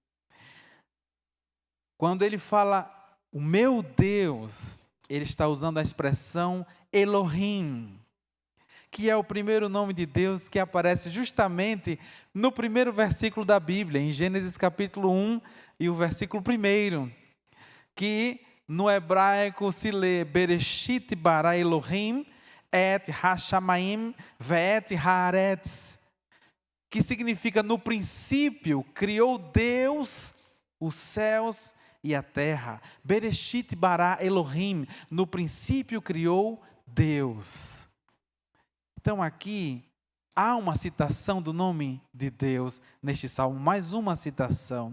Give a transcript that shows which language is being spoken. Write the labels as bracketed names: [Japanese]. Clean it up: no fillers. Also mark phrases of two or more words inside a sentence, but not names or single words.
[Portuguese] Quando ele fala, o meu Deus, ele está usando a expressão Elohim, que é o primeiro nome de Deus que aparece justamente no primeiro versículo da Bíblia, em Gênesis capítulo 1 e o versículo 1, que no hebraico se lê [Hebrew] בראשית ברא אלהים את השמים ואת הארץ, [Portuguese] que significa no princípio criou Deus os céus e a terra. [Hebrew] בראשית ברא אלהים, [Portuguese] no princípio criou Deus. Então aqui há uma citação do nome de Deus neste salmo, mais uma citação.